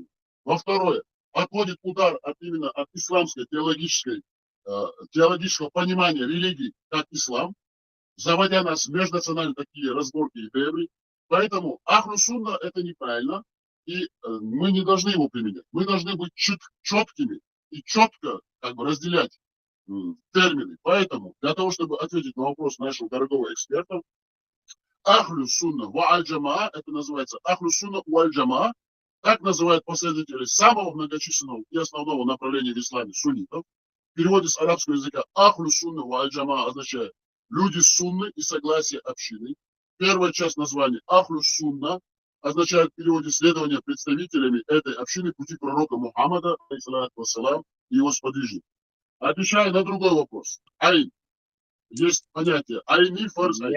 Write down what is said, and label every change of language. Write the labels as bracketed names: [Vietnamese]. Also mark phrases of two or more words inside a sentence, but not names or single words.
[Russian] Во-вторых, отводит удар именно от исламской теологического понимания религии как ислам, заводя нас в межнациональные такие разборки и дебри. Поэтому Ахлю Сунна – это неправильно, и мы не должны его применять. Мы должны быть четкими и четко как бы разделять термины. Поэтому для того, чтобы ответить на вопрос нашего дорогого эксперта, Ахлю Сунна ва аль-Джамаа, это называется Ахлю Сунна ва аль-Джамаа, так называют последователи самого многочисленного и основного направления в исламе суннитов. В переводе с арабского языка Ахлю Сунна ва аль-Джамаа означает люди сунны и согласие общины. Первая часть названия Ахлю Сунна означает в переводе следование представителями этой общины пути пророка Мухаммада, алейхиссалам, и его сподвижников. Отвечая на другой вопрос. Айн. Есть понятие айни, [Arabic] فرض عين.